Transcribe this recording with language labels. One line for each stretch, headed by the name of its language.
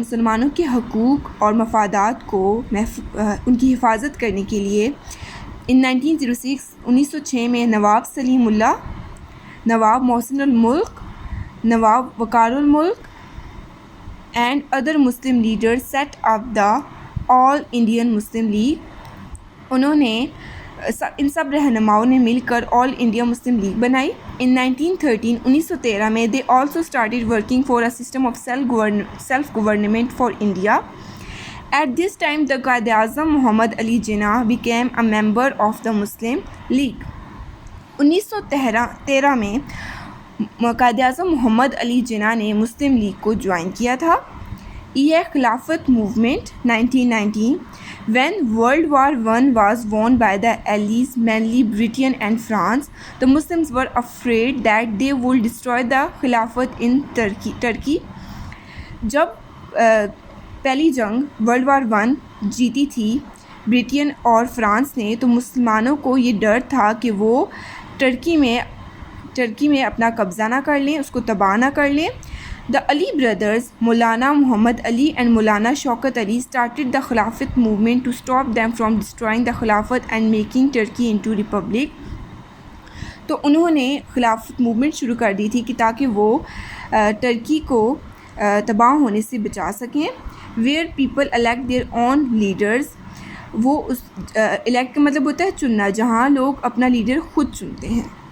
Urdu: مسلمانوں کے حقوق اور مفادات کو ان کی حفاظت کرنے کے لیے ان 1906 میں نواب سلیم اللہ, نواب محسن الملک, نواب وقار الملک
English: And other Muslim leader set up the All Indian Muslim League.
Urdu: انہوں نے ان سب رہنماؤں نے مل کر آل انڈیا مسلم لیگ بنائی.
English: In 1913 میں they also started working for a system of self government for India. At this time the Quaid Azam Muhammad Ali Jinnah became a member of the Muslim League.
Urdu: 1913 میں قائد اعظم محمد علی جناح نے مسلم لیگ کو جوائن کیا تھا. یہ خلافت movement 1919.
English: When World War I was won by the Allies, mainly Britain and France, the Muslims were afraid that they would destroy the Khilafat in Turkey.
Urdu: جب پہلی جنگ ورلڈ وار 1 جیتی تھی برٹن اور فرانس نے, تو مسلمانوں کو یہ ڈر تھا کہ وہ ٹرکی میں اپنا قبضہ نہ کر لیں, اس کو تباہ نہ کر لیں.
English: The Ali brothers, Maulana Muhammad Ali and Maulana Shaukat Ali, started the Khilafat movement to stop them from destroying the Khilafat and making Turkey into republic.
Urdu: تو انہوں نے خلافت موومنٹ شروع کر دی تھی کہ تاکہ وہ ٹرکی کو تباہ ہونے سے بچا سکیں.
English: Where people elect their own leaders,
Urdu: وہ اس الیکٹ کا مطلب ہوتا ہے چننا, جہاں لوگ اپنا لیڈر خود چنتے ہیں.